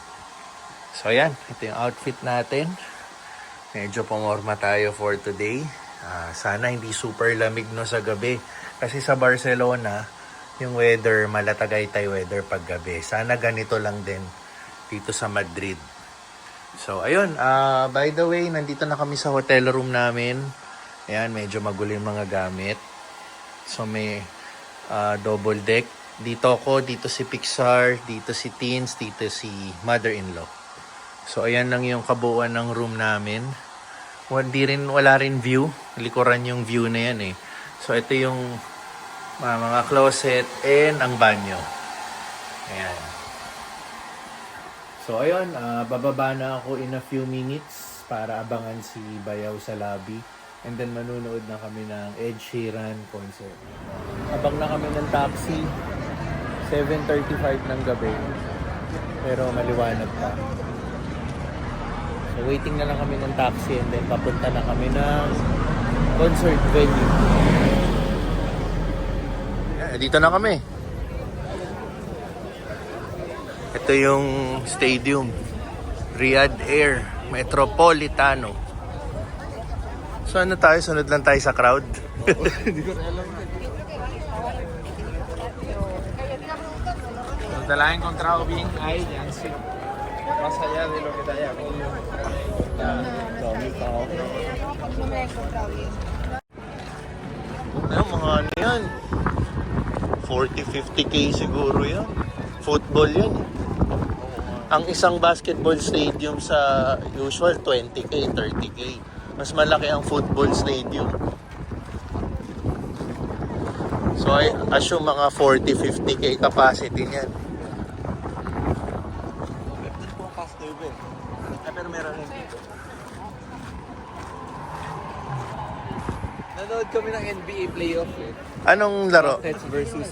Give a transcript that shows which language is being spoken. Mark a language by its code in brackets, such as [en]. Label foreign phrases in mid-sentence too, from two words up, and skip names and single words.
[tl] So, ayan. Ito yung outfit natin. Medyo pumorma tayo [en] for today. [tl] Sana hindi super lamig no sa gabi. Kasi sa Barcelona, yung weather, malatagaytay weather pag gabi. Sana ganito lang din dito sa Madrid. So, ayun. [en] By the way, [tl] nandito na kami sa hotel room namin. Ayan, medyo magulo yung mga gamit. So, may double deck. Dito ako, dito si Pixar, dito si Teens, dito si mother-in-law. So, ayan lang yung kabuuan ng room namin. Wala rin view. Likuran yung view na yan eh. So, ito yung mga closet and ang banyo. Ayan. So, ayun. Bababa na ako [en] in a few minutes [tl] para abangan si Bayaw sa lobby. And then, manunood na kami ng Ed Sheeran concert. Abang na kami ng taxi. 7:35 ng gabi. Pero maliwanag pa. So, waiting na lang kami ng taxi and then papunta na kami ng concert venue. Yeah, dito na kami. Ito yung stadium. Riyadh Air Metropolitano. So ano tayo? Sunod lang tayo sa crowd? Hindi ko alam. [es] Nos la he encontrado bien a ella, sí. Más allá de lo que te haya comido. [tl] Dami tao. [es] No me he encontrado bien. [tl] Ano, mga ano yan? 40-50K siguro yan. Football yan. Ang isang [en] basketball stadium [tl] sa usual 20K, 30K. Mas malaki ang [en] football stadium. So I assume [tl] mga 40-50K capacity niyan. Pero meron rin dito. Nanood kami ng NBA playoff eh. Anong laro? Rockets versus